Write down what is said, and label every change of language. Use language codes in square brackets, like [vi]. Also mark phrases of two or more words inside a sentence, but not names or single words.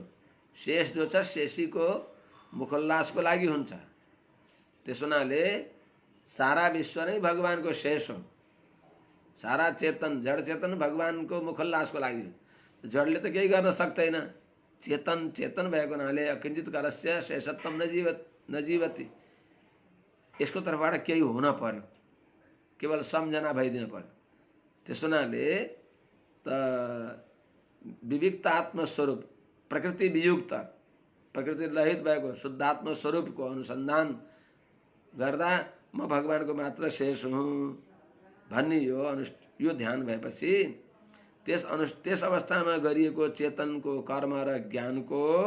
[ne] शेष जो छ शेषीको मुखोल्लासको लागि हुन्छ। त्यस हुनाले सारा विश्व नै भगवानको शेष हो। सारा चेतन जड चेतन भगवानको मुखोल्लासको लागि हो। जडले त केही गर्न सक्दैन, चेतन चेतन भएको हुनाले [sa] अकिञ्चित करस्य शेषत्वम न जीवति, [ne] यसको तर्फबाट केही हुन पर्यो, केवल सम्झना भइदिन पर्यो। त्यस हुनाले त विविक्त आत्मस्वरूप प्रकृति वियुक्त प्रकृति रहित भएको शुद्धात्म स्वरूपको अनुसन्धान गर्दा म भगवानको मात्र शेष हुँ भन्ने यो ध्यान भएपछि त्यस अवस्थामा गरिएको चेतनको कर्म र ज्ञानको